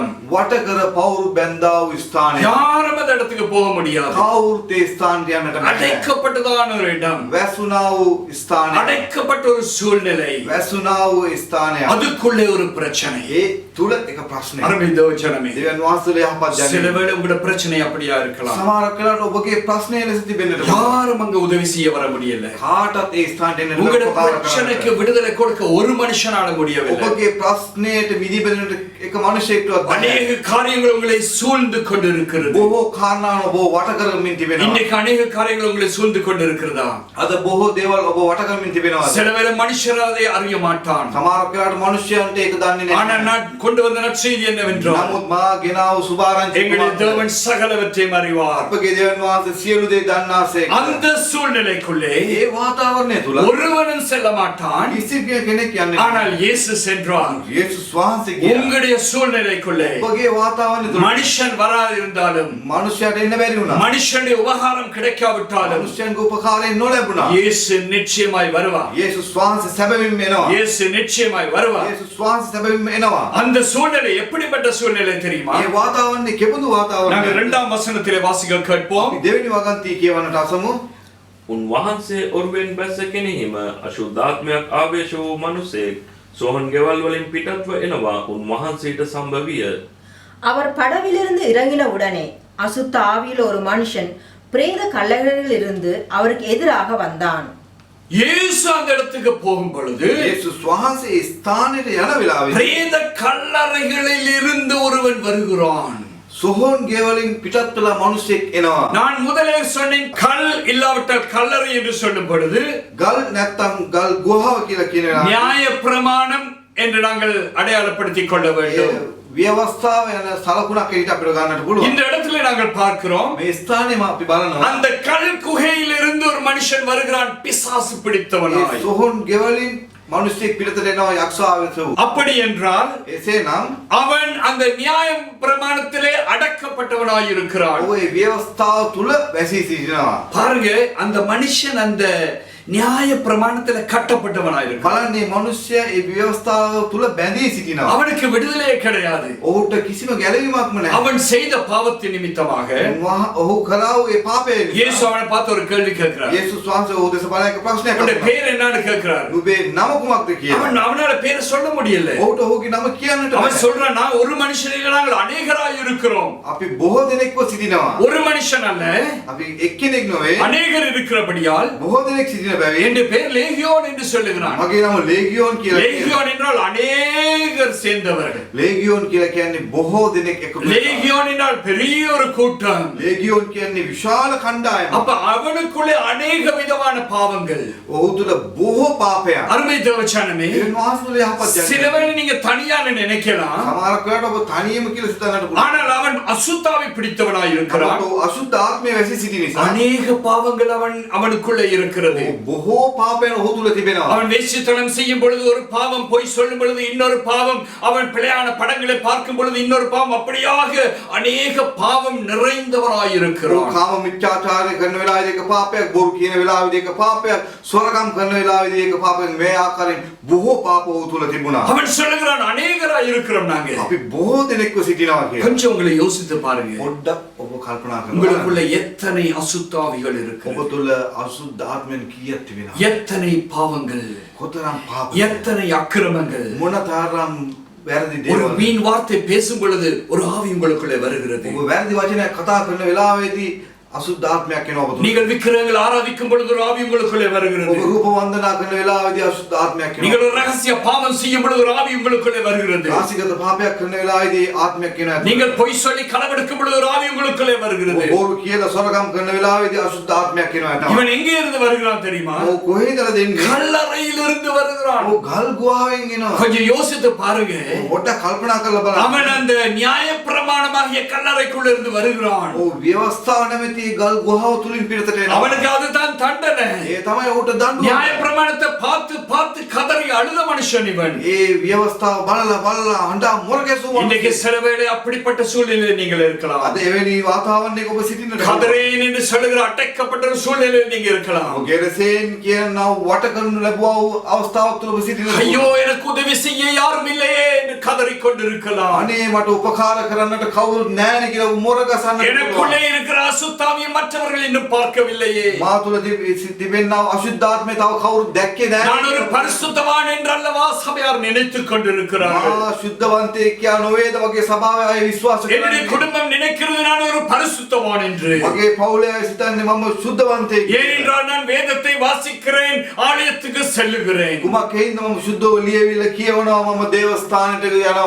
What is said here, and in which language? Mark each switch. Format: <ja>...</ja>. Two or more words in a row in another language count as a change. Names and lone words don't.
<si>වට කර පවුරු බැඳා වූ ස්ථානය.</si> <ta>யாரும் அந்த இடத்துக்கு போக முடியாது.</ta> <si>කවුරුත් ඒ ස්ථානට යන්නට බැහැ.</si> <ta>அடைக்கப்பட்டதான ஒரு இடம்,</ta> <si>වැසුණා වූ ස්ථානය.</si> <ta>அடைக்கப்பட்ட ஒரு சூழ்நிலை,</ta> <si>වැසුණා වූ ස්ථානය.</si> <ta>அதுக்குள்ளே ஒரு பிரச்சனை.</ta> <si>ඒ තුල එක ප්‍රශ්නයක්.</si> <ta>அருமை தேவஜனமே,</ta> <si>දෙවියන් වහන්සේලා යහපත්</si> <ta>சில</ta> <si>ජනය.</si> <ta>வேளை உங்களோட பிரச்சனை அப்படியா இருக்கலாம்.</ta> <si>සමහරක් වෙලාවට ඔබගේ ප්‍රශ්නය ලෙස තිබෙන්නට පුළුවන්.</si> <ta>யாரும் அங்க உதவி செய்ய வர முடியல.</ta> <si>කාටත් ඒ ස්ථානට එන්න</si> <ta>உங்களோட</ta> <si>උපකාර</si> <ta>பிரச்சனைக்கு</ta> <si>කරන්න.</si> <ta>விடுதலை கொடுக்க ஒரு மனுஷனால முடியவில்லை.</ta> <si>ඔබගේ ප්‍රශ්නයට මිදිබෙන්නට එක මිනිසෙක්වත් බැහැ.</si> <ta>அநேக காரியங்கள் உங்களை சூழ்ந்து கொண்டிருக்கிறது.</ta> <si>බොහෝ කාරණා ඔබ වට කරමින් තිබෙනවා.</si> <ta>இன்றைக்கு அநேக காரியங்கள் உங்களை சூழ்ந்து கொண்டிருக்கிறதா?</ta> <si>අද බොහෝ දේවල් ඔබ වට කරමින් තිබෙනවා.</si> <ta>சில வேளை மனுஷர் அதை அறிய மாட்டான்.</ta> <si>සමහරක් වෙලාවට මිනිස්යන්ට ඒක දන්නේ</si> <ta>ஆனா</ta> <si>නැහැ.</si> <ta>நான் கொண்டு வந்த நற்செய்தி என்னவென்றால்,</ta> <si>නමුත් මා ගෙනාව සුභාරංචි</si> <ta>எங்களுடைய தேவன் சகலவற்றையும் அறிவார்.</ta> <si>අපගේ දෙවියන් වහන්සේ සියලු දේ දන්නාසේක.</si> <ta>அந்த சூழ்நிலைக்குள்ளே</ta> <si>ඒ වාතාවරණය තුල</si> <ta>ஒருவனும் செல்ல மாட்டான்.</ta> <si>කිසි කෙනෙක් යන්නේ නැහැ.</si> <ta>ஆனால் இயேசு சென்றார்.</ta> <si>යේසුස් වහන්සේ ගියා.</si> <ta>உங்களுடைய சூழ்நிலைக்குள்ளே</ta> <si>ඔබගේ වාතාවරණය තුල</si> <ta>மனுஷன் வராதிருந்தாலும்,</ta> <si>මනුෂ්‍යයට එන්න බැරි වුණා.</si> <ta>மனுஷனுடைய உபகாரம் கிடைக்காவிட்டாலும்,</ta> <si>මනුෂ්‍යයන්ගේ උපකාරයෙන් නොලැබුණා.</si> <ta>இயேசு நிச்சயமாய் வருவார்.</ta> <si>යේසුස් වහන්සේ සැබවින්ම එනවා.</si> <ta>இயேசு நிச்சயமாய் வருவார்.</ta> <si>යේසුස් වහන්සේ සැබවින්ම එනවා.</si> <ta>அந்த சூழ்நிலை எப்படிப்பட்ட சூழ்நிலை தெரியுமா?</ta> <si>මේ වාතාවරණය කෙබඳු</si> <ta>நாங்கள்</ta> <si>වාතාවරණයක්ද?</si> <ta>2ஆம் வசனத்திலே வாசிக்க கேட்போம்.</ta> <si>අපි දෙවෙනි වගන්තිය කියවන්නට අසමු. උන්වහන්සේ ඔරුවෙන් බැස්ස කෙනෙහිම අශුද්ධාත්මයක් ආවේශ වූ මිනිසෙක් සෝහන් ගෙවල් වලින් පිටත්ව එනවා උන්වහන්සේට සම්භවිය.</si> <ta>அவர் படவிலிருந்து இறங்கின உடனே அசுத்த ஆவியில் ஒரு மனுஷன் பிரேத கல்லறையிலிருந்து அவருக்கு எதிராக வந்தான். இயேசு அந்த இடத்துக்கு போகும் பொழுது</ta> <si>යේසුස් වහන්සේ ඒ ස්ථානෙට යන වෙලාවේ</si> <ta>பிரேத கல்லறைகளில் இருந்து ஒருவன் வருகிறான்.</ta> <si>සොහොන් ගෙවලින් පිටත් වෙලා මිනිසෙක් එනවා.</si> <ta>நான் முதலே சொன்னேன், கல் இல்லாவிட்டால் கல்லறை என்று சொல்லும் பொழுது</ta> <si>ගල් නැත්තම් ගල් ගුහාව කියලා කියන වෙලාවේ</si> <ta>நியாய பிரமாணம் என்று நாங்கள் அடையாளப்படுத்திக் கொள்ள வேண்டும்.</ta> <si>ව්‍යවස්ථාව යන සලකුණක් එකට අපිට ගන්නට පුළුවන්.</si> <ta>இந்த இடத்துல நாங்கள் பார்க்கிறோம்,</ta> <si>මේ ස්ථානයේම අපි බලනවා</si> <ta>அந்த கல் குகையில் இருந்து ஒரு மனுஷன் வருகிறான், பிசாசு</ta> <si>මේ</si> <ta>பிடித்தவனாய்.</ta> <si>සොහොන් ගෙවලින් මිනිසෙක් පිටතට එනවා යක්ෂාවෙතු.</si> <ta>அப்படி என்றால்</ta> <si>එසේනම්</si> <ta>அவன் அந்த நியாய பிரமாணத்திலே அடக்கப்பட்டவனாய் இருக்கிறான்.</ta> <si>ඔය ව්‍යවස්ථාව තුල වැසී සිටිනවා.</si> <ta>பாருங்க, அந்த மனுஷன் அந்த நியாய பிரமாணத்திலே கட்டப்பட்டவனாய் இருக்கிறான்.</ta> <si>බලන්නේ මිනිස්සයා ඒ ව්‍යවස්ථාව තුල බැඳී සිටිනවා.</si> <ta>அவனுக்கு விடுதலையே கிடையாது.</ta> <si>ඔහුට කිසිම ගැලවීමක්ම නැහැ.</si> <ta>அவன் செய்த பாவத்தின் நிமித்தமாக</ta> <si>ඔහු කළා වූ ඒ පාපය</si> <ta>இயேசு அவனை பார்த்து ஒரு கேள்வி கேட்கிறார்.</ta> <si>යේසුස් වහන්සේ ඔහු දෙස බලලා එක ප්‍රශ්නයක්</si> <ta>அவனுடைய</ta> <si>අහනවා.</si> <ta>பேர் என்னன்னு கேட்கிறார்.</ta> <si>නුඹේ නම කුමක්ද කියලා.</si> <ta>அவனால பேரை சொல்ல முடியல.</ta> <si>ඔහුට ඔහුගේ නම කියන්නට</si> <ta>அவன்</ta> <si>බැහැ.</si> <ta>சொல்றான், நான் ஒரு மனுஷனில் நாங்கள் அநேகராய் இருக்கிறோம்.</ta> <si>අපි බොහෝ දෙනෙක්ව සිටිනවා.</si> <ta>ஒரு மனுஷன் அல்ல,</ta> <si>අපි එක්කෙනෙක් නෙවෙයි.</si> <ta>அநேகர் இருக்கிறபடியால்</ta> <si>බොහෝ දෙනෙක් සිටින බැවින්</si> <ta>என் பேர் லேகியோன் என்று சொல்லுகிறான்.</ta> <si>මගේ නම ලේගියෝන් කියලා කියනවා.</si> <ta>லேகியோன் என்றால் அநேகர் சேர்ந்தவர்கள்.</ta> <si>ලේගියෝන් කියලා කියන්නේ බොහෝ දෙනෙක් එකතු වෙනවා.</si> <ta>லேகியோன் என்றால் பெரிய ஒரு கூட்டம்.</ta> <si>ලේගියෝන් කියන්නේ විශාල කණ්ඩායමක්.</si> <ta>அப்ப அவனுக்குள்ளே அநேக விதமான பாவங்கள்.</ta> <si>ඔහු තුල බොහෝ පාපයන්.</si> <ta>அருமை தேவச்சனமே,</ta> <si>ඒ වාසුල යහපත් ජනක.</si> <ta>சிலவேளை நீங்க தனியான நினைக்கலாம்,</ta> <si>සමහරක් වෙලාවට ඔබ තනියම කියලා සිතන්නට පුළුවන්.</si> <ta>ஆனால் அவன் அசுத்தாவை பிடித்தவனாய் இருக்கிறான்.</ta> <si>ඔබ අසුද්ධ ආත්මය වැසී සිටි නිසා</si> <ta>அநேக பாவங்கள் அவனுக்குள்ளே இருக்கிறது.</ta> <si>බොහෝ පාපයන් ඔහු තුල තිබෙනවා.</si> <ta>அவன் வேசித்தனம் செய்யும் பொழுது ஒரு பாவம், பொய் சொல்லும் பொழுது இன்னொரு பாவம், அவன் பிழையான படங்களை பார்க்கும் பொழுது இன்னொரு பாவம், அப்படியாக அநேக பாவம் நிறைந்தவராய்</ta> <si>ඔහු</si> <ta>இருக்கிறான்.</ta> <si>කාම මිත්‍යාචාරය කරන වෙලාවේදී එක පාපයක්, බොරු කියන වෙලාවේදී එක පාපයක්, සොරකම් කරන වෙලාවේදී එක පාපයක්, මේ ආකාරයෙන් බොහෝ පාප ඔහු තුල තිබුණා.</si> <ta>அவன் சொல்லுகிறான், அநேகராய் இருக்கிறோம் நாங்க.</ta> <si>අපි බොහෝ දෙනෙක්ව සිටිනවා කියලා.</si> <ta>கொஞ்சம் உங்களை யோசித்து பாருங்க,</ta> <si>පොඩ්ඩක් ඔබ කල්පනා කරනවා.</si> <ta>உங்களுக்குள்ள எத்தனை அசுத்தாவிகள்</ta> <si>ඔබ</si> <ta>இருக்கிறது,</ta> <si>තුල අසුද්ධ ආත්මයන් කීයක් තිබෙනවද?</si> <ta>எத்தனை பாவங்கள்,</ta> <si>කොතරම් පාප,</si> <ta>எத்தனை அக்கிரமங்கள்.</ta> <si>මොනතරම් වැරදි</si> <ta>ஒரு</ta> <si>දේවල්.</si> <ta>வீண் வார்த்தை பேசும் பொழுது ஒரு ஆவி உங்களுக்குள்ளே வருகிறது.</ta> <si>ඔබ වැරදි වචනයක් කතා කරන වෙලාවේදී අසුද්ධ ආත්මයක් එනවා ඔබ තුල.</si> <ta>நீங்கள் விக்கிரகங்கள் ஆராதிக்கும் பொழுது ஒரு ஆவி உங்களுக்குள்ளே வருகிறது.</ta> <si>ඔබ රූප වන්දනා කරන වෙලාවේදී අසුද්ධ ආත්මයක්</si> <ta>நீங்கள்</ta> <si>එනවා.</si> <ta>ஒரு ரகசிய பாவம் செய்யும் பொழுது ஒரு ஆவி உங்களுக்குள்ளே வருகிறது.</ta> <si>රාශිගත පාපයක් කරන වෙලාවේදී ආත්මයක් එනවා.</si> <ta>நீங்கள் பொய் சொல்லி களவெடுக்கும் பொழுது ஒரு ஆவி உங்களுக்குள்ளே வருகிறது.</ta> <si>ඔබ බොරු කියලා සොරකම් කරන වෙලාවේදී අසුද්ධ ආත්මයක් එනවා.</si> <ta>இவன் எங்கே இருந்து வருகிறான் தெரியுமா?</ta> <si>ඔව් කොහේද දෙන්නේ?</si> <ta>கல்லறையில் இருந்து வருகிறான்.</ta> <si>ඔව් ගල් ගුහාවෙන් එනවා.</si> <ta>கொஞ்சம் யோசித்து பாருங்க,</ta> <si>පොඩ්ඩක් කල්පනා කරලා බලන්න.</si> <ta>அவன் அந்த நியாய பிரமாணமாகிய கல்லறைக்குள்ள இருந்து வருகிறான்.</ta> <si>ඔව් ව්‍යවස්ථාව නැමැති ගල් ගුහාව තුලින් පිටතට එනවා.</si> <ta>அவனுக்கு அதுதான் தண்டனை.</ta> <si>ඒ තමයි ඔහුට දඬුවම.</si> <ta>நியாய பிரமாணத்தை பார்த்து பார்த்து கதறி அழுத மனுஷன் இவன்.</ta> <si>ඒ ව්‍යවස්ථාව බලලා බලලා හඬා මොරගැසුවා.</si> <ta>இன்றைக்கு சில வேளை அப்படிப்பட்ட சூழ்நிலையில் நீங்கள் இருக்கலாம்.</ta> <si>අද එවැනි වාතාවරණයක ඔබ සිටින්නට</si> <ta>கதறேன் என்று சொல்லுகிற அடைக்கப்பட்ட ஒரு சூழ்நிலையில் நீங்க இருக்கலாம்.</ta> <si>ඔබ ගෙරසෙන් කියන වට කරනු ලැබුවා වූ අවස්ථාවක් තුල ඔබ සිටින්නට</si> <ta>ஐயோ, எனக்கு உதவி செய்ய யாரும் இல்லையே என்று கதறிக் கொண்டிருக்கலாம்.</ta> <si>අනේ මට උපකාර කරන්නට කවුරුත් නැහැනේ කියලා මොරගසන්නට</si> <ta>எனக்குள்ளே இருக்கிற அசுத்தாவியை மற்றவர்கள் இன்னும் பார்க்கவில்லையே.</ta> <si>මා තුල තිබෙනා අශුද්ධාත්මය තව කවුරුත් දැක්කේ</si> <ta>நான் ஒரு</ta> <si>නැහැ.</si> <ta>பரிசுத்தவான் என்று அல்லவா சபையார் நினைத்துக் கொண்டிருக்கிறார்கள்.</ta> <si>මා ශුද්ධවන්තයෙක් කියා නොවේද වගේ සභාවේ අය විශ්වාස</si> <ta>என்னுடைய</ta> <si>කරන්නේ.</si> <ta>குடும்பம் நினைக்கிறது நான் ஒரு பரிசுத்தவான் என்று.</ta> <si>මගේ පවුලේ අය සිතන්නේ මම ශුද්ධවන්තයෙක්.</si> <ta>ஏனென்றால் நான் வேதத்தை வாசிக்கிறேன், ஆலயத்துக்கு செல்லுகிறேன்.</ta> <si>කුමක් හේින්ද මම ශුද්ධව ලියවිල කියවනවා, මම දේවස්ථානයට යනවා.</si>